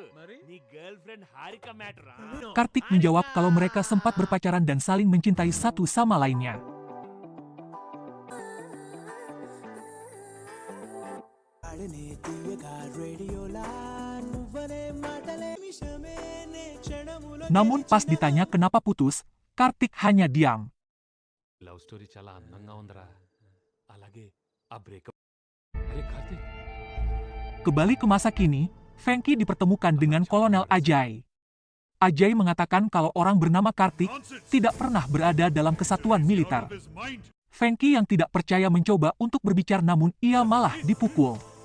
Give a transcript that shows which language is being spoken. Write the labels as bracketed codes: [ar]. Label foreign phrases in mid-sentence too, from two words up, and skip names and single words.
[id] Kartik menjawab kalau mereka sempat berpacaran dan saling mencintai satu sama lainnya. Namun pas ditanya kenapa putus, Kartik hanya diam. [en] love story [te] చాలా అందంగా ఉందిరా అలాగే ఆ బ్రేకప్ అరే కార్తీక్ [id] Kembali ke masa kini, Fengki dipertemukan dengan Kolonel Ajay. Ajay mengatakan kalau orang bernama Kartik tidak pernah berada dalam kesatuan militer. Fengki yang tidak percaya mencoba untuk berbicara namun ia malah dipukul.